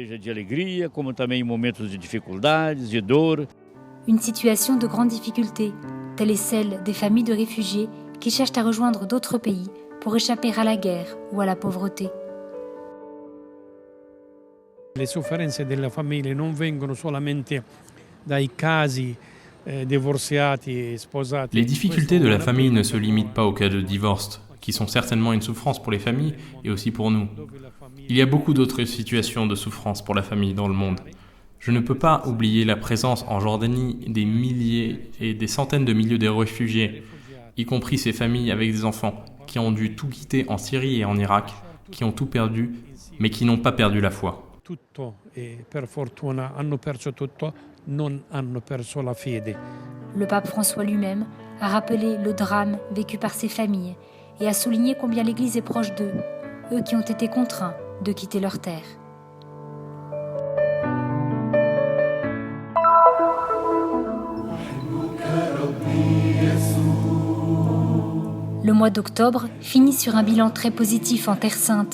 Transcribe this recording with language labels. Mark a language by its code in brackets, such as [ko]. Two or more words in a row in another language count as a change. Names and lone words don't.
[fr] Une situation de grande difficulté, telle est celle des familles de réfugiés qui cherchent à rejoindre d'autres pays pour échapper à la guerre ou à la pauvreté. [it] Le sofferenze della famiglia non vengono solamente dai casi divorziati e sposati. [fr] Les difficultés de la famille ne se limitent pas aux cas de divorce, qui sont certainement une souffrance pour les familles et aussi pour nous. Il y a beaucoup d'autres situations de souffrance pour la famille dans le monde. Je ne peux pas oublier la présence en Jordanie des milliers et des centaines de milliers de réfugiés, y compris ces familles avec des enfants, qui ont dû tout quitter en Syrie et en Irak, qui ont tout perdu, mais qui n'ont pas perdu la foi. [it] Tutto e per fortuna hanno perso tutto, non hanno perso la fede. [fr] Le pape François lui-même a rappelé le drame vécu par ces familles et a souligné combien l'Église est proche d'eux, eux qui ont été contraints de quitter leur terre. Le mois d'octobre finit sur un bilan très positif en Terre Sainte.